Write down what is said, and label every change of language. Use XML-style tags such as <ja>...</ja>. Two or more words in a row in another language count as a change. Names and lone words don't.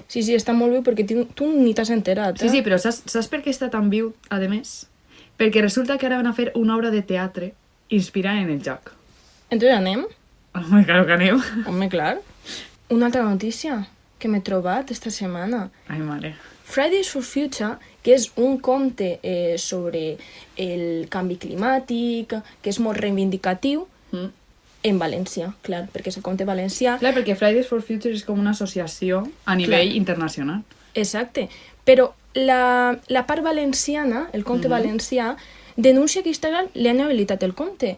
<ca>Sí, està molt bé perquè tu ni t'has enterat, Sí, però saps per què està tan viu, a més? Perquè resulta que ara van a fer una obra de teatre inspirada en el joc. Entonces anem? Home, claro que aneu. Home, clar. Una altra notícia que m'he trobat esta setmana. Ai, mare. Fridays for Future, que és un conte sobre el canvi climàtic, que és molt reivindicatiu, en València, clar, perquè és el conte valencià. Clar, perquè Fridays for Future és com una associació a nivell internacional. Exacte, però la part valenciana, el conte valencià, denuncia que Instagram li han habilitat el compte.</ca>